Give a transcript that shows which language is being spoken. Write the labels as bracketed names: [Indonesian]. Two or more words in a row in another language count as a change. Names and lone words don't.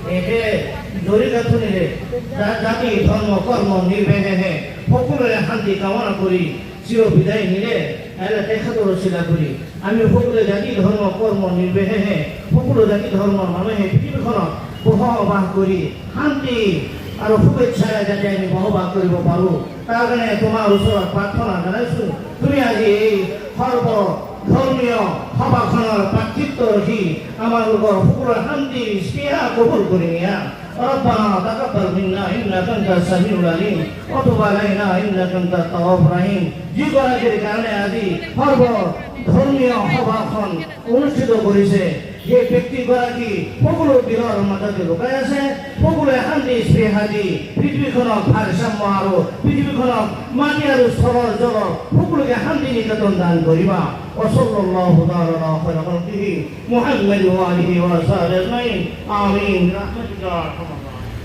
[Assamese] এতে জড়িত জাতি ধর্ম কর্ম নির্বিশেষে সকলোৰে শান্তি কামনা কৰি চিৰ বিদায় নিলে তেখেতৰ ৰচিলা কৰি আমি সকলোৱে জাতি ধৰ্ম কৰ্ম নিৰ্বিশেষে সকলো জাতি ধৰ্মৰ মানুহে পৃথিৱীখনত বসবাস কৰি শান্তি আৰু শুভেচ্ছাৰে যাতে আমি বসবাস কৰিব পাৰোঁ তাৰ কাৰণে তোমাৰ ওচৰত প্ৰাৰ্থনা জনাইছোঁ। তুমি আজি এই সৰ্ব ধৰ্মীয় সভাখনৰ প্ৰাৰ্থিত্ব ৰখি আমালোকৰ সকলোৰে শান্তি স্পৃহা কবুল কৰি নিয়া। [Arabic] ربنا تقبل منا إنك أنت السميع العليم وتب علينا إنك أنت التواب الرحيم। [Assamese] যিগৰাকীৰ কাৰণে আজি সৰ্ব ধৰ্মীয় সভাখন অনুষ্ঠিত কৰিছে সেই ব্যক্তিগৰাকী সকলো দিনৰ মাজতে লুকাই আছে। সকলোৱে শান্তি স্পৃহা দি পৃথিৱীখনক ভাৰসাম্য আৰু পৃথিৱীখনক মাটি আৰু স্থলৰ জল সকলোকে শান্তি নিকেতন দান কৰিবা। [Arabic] وصلى تعالى على خير خلقه محمد وآله وصحبه أجمعين آمين برحمتك يا أرحم الراحمين।